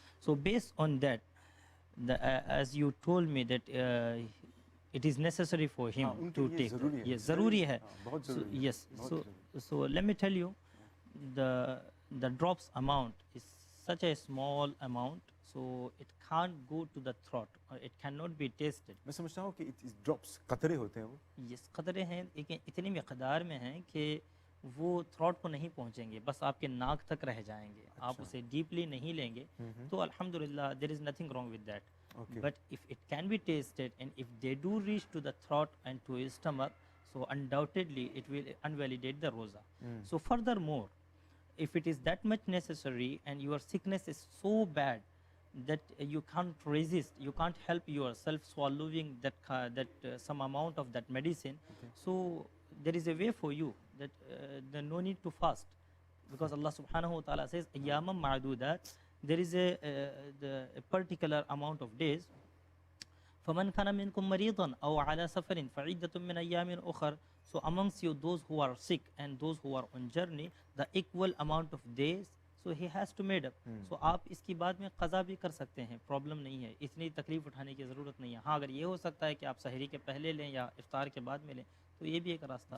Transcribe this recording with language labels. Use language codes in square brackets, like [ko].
[en] So based on that, as you told me that it is necessary for him to take. Yes, [ur] zaruri hai. [en] Yes. So let me tell you, the drops amount is such a small amount, so it can't go to the throat or it cannot be tasted. [ur] میں سمجھتا ہوں کہ drops قطرے ہوتے ہیں وہ یہ قطرے ہیں لیکن اتنی مقدار میں ہیں کہ وہ تھروٹ کو نہیں پہنچیں گے، بس آپ کے ناک تک رہ جائیں گے. آپ اسے ڈیپلی نہیں لیں گے تو الحمدللہ [en] There is nothing wrong with that. But if it can be tested and if they do reach to the throat and to stomach, so undoubtedly it will invalidate the roza. So furthermore, if it is that much necessary and your sickness is so bad that you can't resist, you can't help yourself swallowing that some amount of that medicine, so there is a way for you that there no need to fast, because Allah subhanahu wa ta'ala says [ar] ayyamam ma'dudat, [en] there is a particular amount of days. [ar] فَمَنْ كَانَ مِنْكُمْ مَرِيضًا أَوْ عَلَى سَفَرٍ فَعِدَّةٌ مِّنْ أَيَّامٍ أُخَرَ. [en] So amongst you those who are sick and those who are on journey, the equal amount of days, so he has to made up. [ur] So آپ اس کی بعد میں قضا بھی کر سکتے ہیں, پرابلم نہیں ہے, اتنی تکلیف اٹھانے کی ضرورت نہیں ہے. ہاں اگر یہ ہو سکتا ہے کہ آپ سحری کے پہلے لیں یا افطار کے بعد میں لیں تو یہ بھی ایک راستہ